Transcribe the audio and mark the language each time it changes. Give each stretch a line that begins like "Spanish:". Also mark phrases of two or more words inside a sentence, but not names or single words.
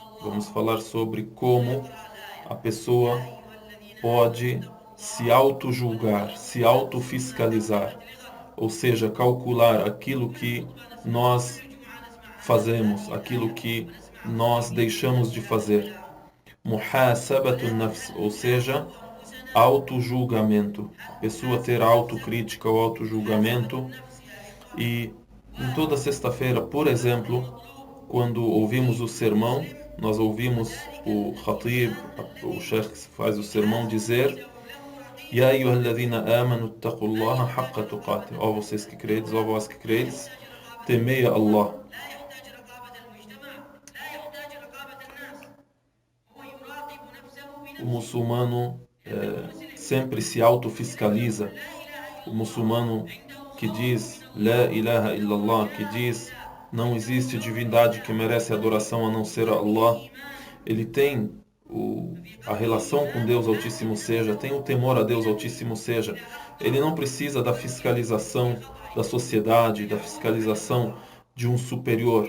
Portuguese: Vamos falar sobre como a pessoa pode se auto-julgar, se auto-fiscalizar, ou seja, calcular aquilo que nós fazemos, aquilo que nós deixamos de fazer.
Arabic: محاسبة النفس,
Portuguese: ou seja, auto-julgamento. A pessoa ter autocrítica ou auto-julgamento. E em toda sexta-feira, por exemplo, quando ouvimos o sermão, nós ouvimos o Khatib, o Sheikh que faz o sermão, dizer:
Arabic: يا أيها الذين آمنوا اتقوا الله حق تقاته.
Portuguese: Ó vocês que credes, ó vós que credes, temei a Allah. O muçulmano sempre se autofiscaliza. O muçulmano que diz
Arabic: لا إله إلا الله,
Portuguese: que diz não existe divindade que merece adoração a não ser Allah, ele tem a relação com Deus Altíssimo seja, tem o temor a Deus Altíssimo seja. Ele não precisa da fiscalização da sociedade, da fiscalização de um superior.